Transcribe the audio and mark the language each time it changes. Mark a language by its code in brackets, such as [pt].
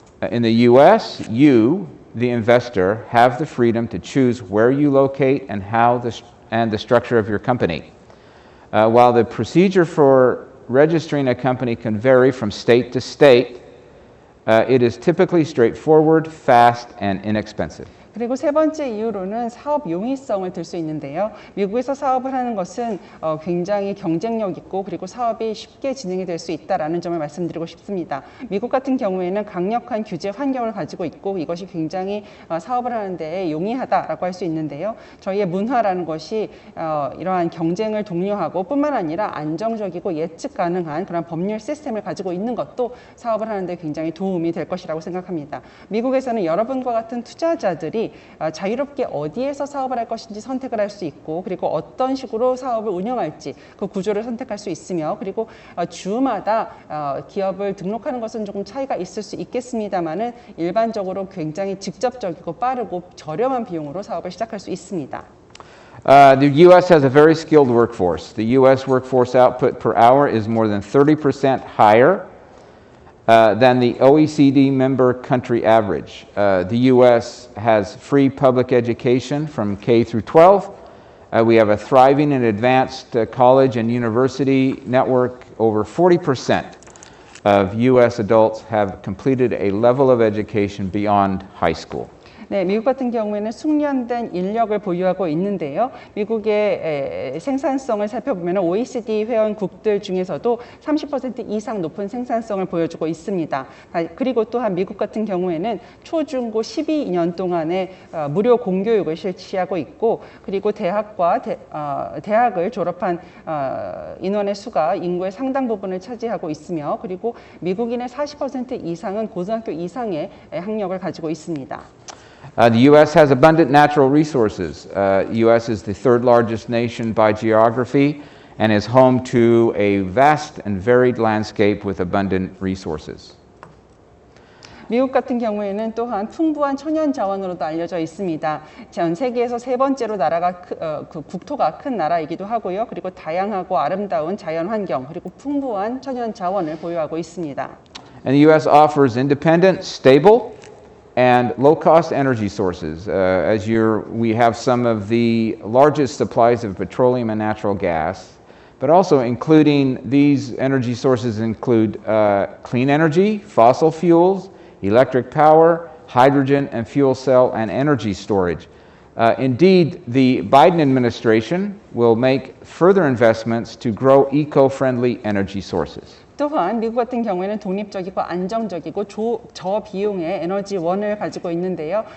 [en] In the U.S., you, the investor, have the freedom to choose where you locate and the structure of your company. While the procedure for registering a company can vary from state to state, it is typically straightforward, fast, and inexpensive. [ko] 그리고 세 번째 이유로는 사업 용이성을 들 수 있는데요. 미국에서 사업을 하는 것은 굉장히 경쟁력 있고 그리고 사업이 쉽게 진행이 될 수 있다라는 점을 말씀드리고 싶습니다. 미국 같은 경우에는 강력한 규제 환경을 가지고 있고 이것이 굉장히 사업을 하는 데 용이하다라고 할 수 있는데요. 저희의 문화라는 것이 이러한 경쟁을 독려하고 뿐만 아니라 안정적이고 예측 가능한 그런 법률 시스템을 가지고 있는 것도 사업을 하는 데 굉장히 도움이 될 것이라고 생각합니다. 미국에서는 여러분과 같은 투자자들이 자유롭게 어디에서 사업을 할 것인지 선택을 할 수 있고 그리고 어떤 식으로 사업을 운영할지 그 구조를 선택할 수 있으며 그리고 주마다 기업을 등록하는 것은 조금 차이가 있을 수 있겠습니다만은 일반적으로 굉장히 직접적이고 빠르고 저렴한 비용으로 사업을 시작할 수 있습니다. [en] The U.S. has a very skilled workforce. The U.S. workforce output per hour is more than 30% higher than the OECD member country average. The U.S. has free public education from K through 12. We have a thriving and advanced college and university network. Over 40% of U.S. adults have completed a level of education beyond high school. [ko] 네, 미국 같은 경우에는 숙련된 인력을 보유하고 있는데요. 미국의 생산성을 살펴보면 OECD 회원국들 중에서도 30% 이상 높은 생산성을 보여주고 있습니다. 그리고 또한 미국 같은 경우에는 초중고 12년 동안의 무료 공교육을 실시하고 있고, 그리고 대학을 졸업한 인원의 수가 인구의 상당 부분을 차지하고 있으며, 그리고 미국인의 40% 이상은 고등학교 이상의 학력을 가지고 있습니다. The U.S. has abundant natural resources. U.S. is the third largest nation by geography and is home to a vast and varied landscape with abundant resources. 미국 같은 경우에는 또한 풍부한 천연 자원으로도 알려져 있습니다. 전 세계에서 세 번째로 국토가 큰 나라이기도 하고요. 그리고 다양하고 아름다운 자연 환경, 그리고 풍부한 천연 자원을 보유하고 있습니다. [en] And the U.S. offers independent, stable, and low-cost energy sources. We have some of the largest supplies of petroleum and natural gas, but also including these energy sources include clean energy, fossil fuels, electric power, hydrogen and fuel cell, and energy storage. Indeed, the Biden administration will make further investments to grow eco-friendly energy sources. [ko] 또한 미국 같은 경우에는 독립적이고 안정적이고 저비용의 에너지원을 가지고 있는데요.